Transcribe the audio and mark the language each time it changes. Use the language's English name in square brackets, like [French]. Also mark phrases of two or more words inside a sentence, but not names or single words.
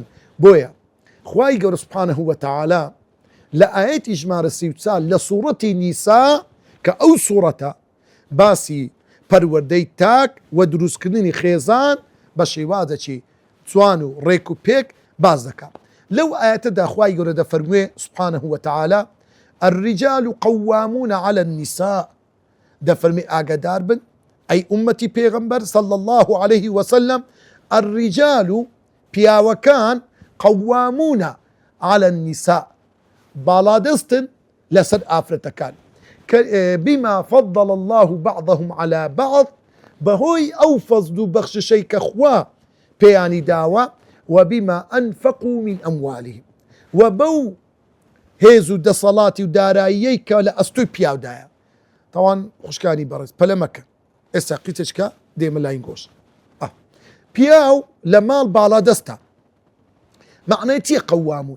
[Central Kurdish] بۆیە خوای گەورە [Arabic] سوبحانەه وتەعالە [Central Kurdish] لە ئاەتی ژمارە 34 لە سوورەتی نیسا کە ئەو سوورەتە باسی پەروەردەی تاک و دروستکردنی خێزان بە شێوازێکی جوان و ڕێک و پێک باز دەکات. لەو ئاەتەدا خوای گەورە دەفەرموێ [Arabic] سوبحانەه وتەعالە الرجال قوامون على النساء، [Central Kurdish] دەفەرمێ ئاگادار بن ئەی ئومەتی پێغەمبەر [Arabic] صلی الله عليه وسلم، [Central Kurdish] الرجال پیاوەکان [Arabic] قوامون على النساء [Central Kurdish] باڵادەستن لەسەر ئافرەتەکان، [Arabic] بما فضل الله بعضهم على بعض، [Central Kurdish] بەهۆی ئەو فەزل و بەخششەی کە خوا پێیانی داوە، [Arabic] وبما أنفقوا من أموالهم، [Central Kurdish] و بەو هێز و دەسەڵاتی و داراییەی کە لە ئەستۆی پیاودایە. تاوان خوشکانی بەڕێز پەلەمەکە ئێستا قیتچکە دێمە لاین گۆش. پیاو لە ماڵ باڵادەستە، معنای چییە قوامون؟